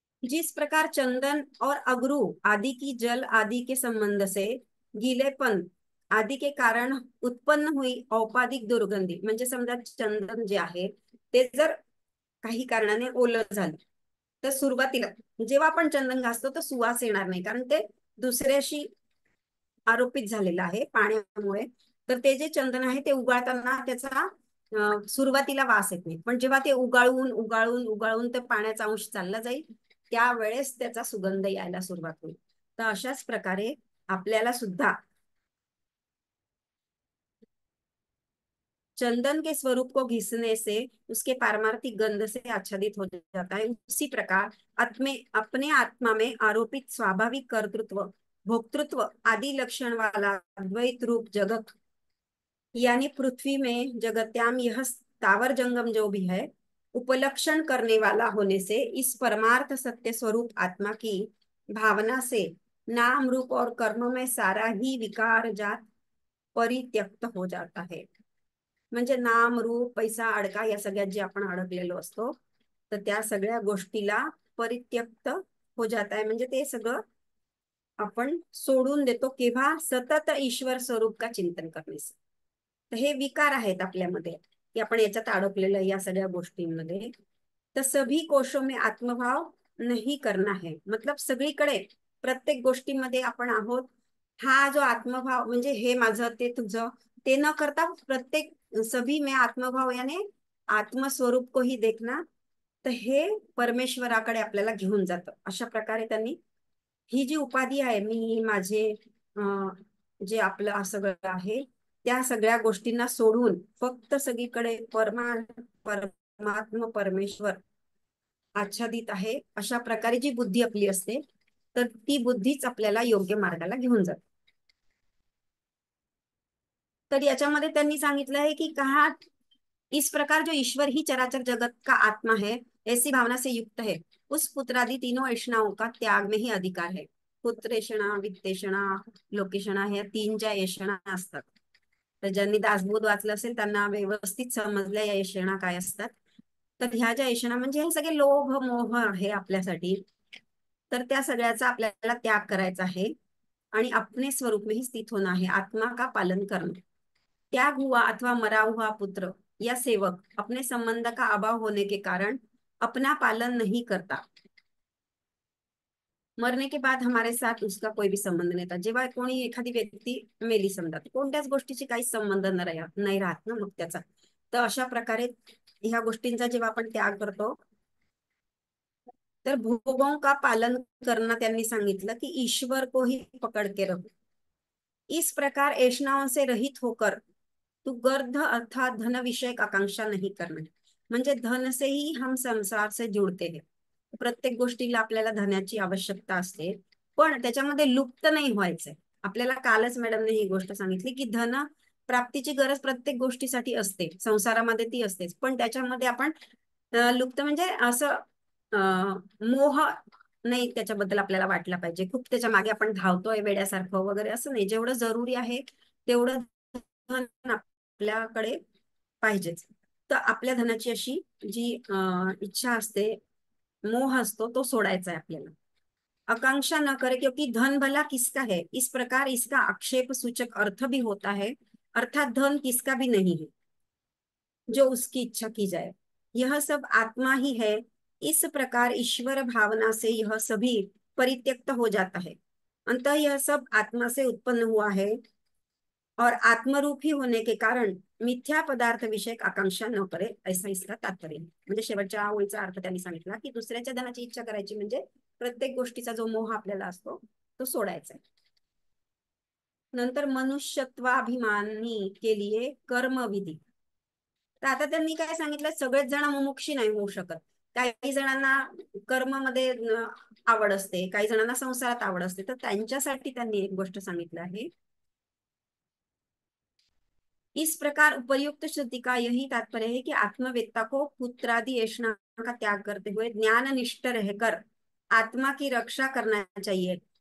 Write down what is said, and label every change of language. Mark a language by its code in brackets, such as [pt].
[hi] जिस प्रकार चंदन और अगरू आदि की जल आदि के संबंध से गीलेपन आदि के कारण उत्पन्न हुई औपाधिक दुर्गंधी, [mr] म्हणजे समजा चंदन जे आहे ते जर काही कारणाने ओलं झालं, तर सुरुवातीला जेव्हा आपण चंदन घासतो तर सुवास येणार नाही, कारण ते दुसऱ्याशी आरोपित झालेलं आहे पाण्यामुळे. तर ते जे चंदन आहे ते उगाळताना त्याचा सुरुवातीला वास येत नाही, पण जेव्हा ते उगाळून उगाळून उगाळून ते पाण्याचा अंश चालला जाईल त्यावेळेस त्याचा सुगंध यायला सुरुवात होईल. तर अशाच प्रकारे आपल्याला सुद्धा [hi] चंदन के स्वरूप को घिसने से उसके पारमार्थिक गंध से आच्छादित हो जाता है, उसी प्रकार अपने आत्मा में आरोपित स्वाभाविक कर्तृत्व, भोक्तृत्व आदि लक्षण वाला द्वैत रूप जगत, यानी पृथ्वी में जगत्याम यह स्थावर जंगम जो भी है, उपलक्षण करने वाला होने से इस परमार्थ सत्य स्वरूप आत्मा की भावना से नाम रूप और कर्म में सारा ही विकार जात परित्यक्त हो जाता है. [mr] म्हणजे नाम रूप पैसा अडका या सगळ्यात जे आपण अडकलेलो असतो, तर त्या सगळ्या गोष्टीला परित्यक्त हो जात आहे, म्हणजे ते सगळं आपण सोडून देतो. केव्हा? सतत ईश्वर स्वरूप का चिंतन करणे. तर हे विकार आहेत आपल्यामध्ये की आपण याच्यात अडकलेलं या सगळ्या गोष्टींमध्ये. [hi] तर सभी कोशों में आत्मभाव नाही करना है, मतलब [mr] सगळीकडे प्रत्येक गोष्टीमध्ये आपण आहोत. हा जो आत्मभाव म्हणजे हे माझं ते तुझं ते न करता प्रत्येक [hi] सभी में आत्मभाव याने आत्मस्वरूप को ही देखना. [mr] तर हे परमेश्वराकडे आपल्याला घेऊन जातं. अशा प्रकारे त्यांनी ही जी उपाधी आहे, मी माझे जे आपलं सगळं आहे त्या सगळ्या गोष्टींना सोडून फक्त सगळीकडे परमात्मा परमेश्वर आच्छादित आहे, अशा प्रकारे जी बुद्धी आपली असते, तर ती बुद्धीच आपल्याला योग्य मार्गाला घेऊन जाते. तर याच्यामध्ये त्यांनी सांगितलं [hi] है कि कहा इस प्रकार जो ईश्वर ही चराचर जगत का आत्मा है, ऐसी भावना से युक्त है, उस पुत्रादि तीनों ऐषणाओं का त्याग में ही अधिकार है. [mr] पुत्रेषणा, वित्तेषणा, लोकेषणा ह्या तीन ज्या ऐषणा असतात, तर ज्यांनी दासबोध वाचलं असेल त्यांना व्यवस्थित समजल्या या ऐषणा काय असतात. तर ह्या ज्या ऐषणा म्हणजे हे सगळे लोभ मोह आहे आपल्यासाठी, तर त्या सगळ्याचा आपल्याला त्याग करायचा आहे आणि [hi] अपने स्वरूप में ही स्थित होना है, आत्मा का पालन करना. त्याग हुआ अथवा मरा हुआ पुत्र या सेवक अपने संबंध का अभाव होने के कारण अपना पालन नहीं करता. मरने के बाद हमारे साथ उसका कोई भी संबंध नाही था. [mr] जेव्हा कोणी एखादी व्यक्ती मेली समजा, कोणत्याच गोष्टीची काहीच संबंध नाही राहत ना मग त्याचा. तर अशा प्रकारे ह्या गोष्टींचा जेव्हा आपण त्याग करतो, तर भोगों का पालन करना त्यांनी सांगितलं की [hi] ईश्वर को ही पकड़ के रहो. इस प्रकार ऐषणाओं से रहित होकर तू गर्ध अर्थात धन विषयक आकांक्षा नहीं करना. म्हणजे धन से ही हम संसार से जुड़ते हैं. [mr] प्रत्येक गोष्टीला आपल्याला धनाची आवश्यकता असते, पण त्याच्यामध्ये लुप्त नाही व्हायचंय. आपल्याला कालच मॅडमने ही गोष्ट सांगितली की धन प्राप्तीची गरज प्रत्येक गोष्टीसाठी असते, संसारामध्ये ती असतेच, पण त्याच्यामध्ये आपण लुप्त म्हणजे असं मोह नाही त्याच्याबद्दल आपल्याला वाटला पाहिजे. खूप त्याच्या मागे आपण धावतोय वेड्यासारखं वगैरे असं नाही. जेवढं जरुरी आहे तेवढं धन आपल्याकडे पाहिजेच. तर आपल्या धनाची अशी जी इच्छा असते, मोह असतो, तो सोडायचा आहे आपल्याला. [hi] आकांक्षा न करे क्योंकि धन भला किसका है, इस प्रकार इसका आक्षेप सूचक अर्थ भी होता है, अर्थात धन किसका भी नहीं है जो उसकी इच्छा की जाए, यह सब आत्मा ही है. इस प्रकार ईश्वर भावना से यह सभी परित्यक्त हो जाता है. अंतः यह सब आत्मा से उत्पन्न हुआ है और आत्मरूप ही होने के कारण मिथ्या पदार्थ विषयक आकांक्षा न करे, ऐसा इसका तात्पर्य. [mr] म्हणजे शेवटच्या ओळीचा अर्थ त्यांनी सांगितला की दुसऱ्याच्या धनाची इच्छा करायची म्हणजे प्रत्येक गोष्टीचा जो मोह आपल्याला असतो तो सोडायचा आहे. [hi] नंतर मनुष्यत्वाभिमानी के लिए कर्म विधी. [mr] तर आता त्यांनी काय सांगितलं, सगळेच जण मुमुक्षी नाही होऊ शकत. काही जणांना कर्मामध्ये आवड असते, काही जणांना संसारात आवड असते, तर त्यांच्यासाठी त्यांनी एक गोष्ट सांगितलं आहे. [hi] इस प्रकार उपयुक्त श्रुति का यही तात्पर्य है कि आत्मवेत्ता को पुत्रादि ऐषणा का त्याग करते हुए ज्ञान निष्ठ रहकर आत्मा की रक्षा करना चाहिए.